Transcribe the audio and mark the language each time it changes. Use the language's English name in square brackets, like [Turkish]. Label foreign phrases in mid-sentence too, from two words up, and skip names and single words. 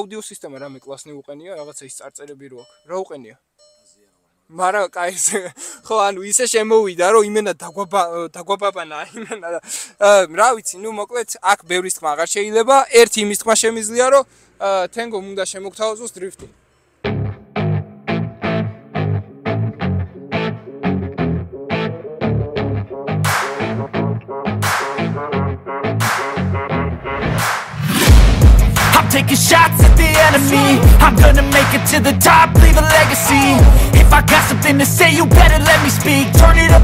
[Georgian] აუდიო სისტემა რამე კლასნი უყენია, რაღაცა ის წარწერები რო აქვს. რა უყენია? მაგრამ კაი ხო ანუ ისე შემოვიდა რომ იმენა დაგვაბაბანა იმენა რა ვიცი ნუ მოკლედ აქ ბევრის თქმა აღარ შეიძლება ერთი იმის თქმა შემიძლია რომ თენგომ უნდა შემოგთავაზოს დრიფტი [English] Taking shots at the enemy I'm gonna make it to the top, leave a legacy If I got something to say, you better let me speak Turn it up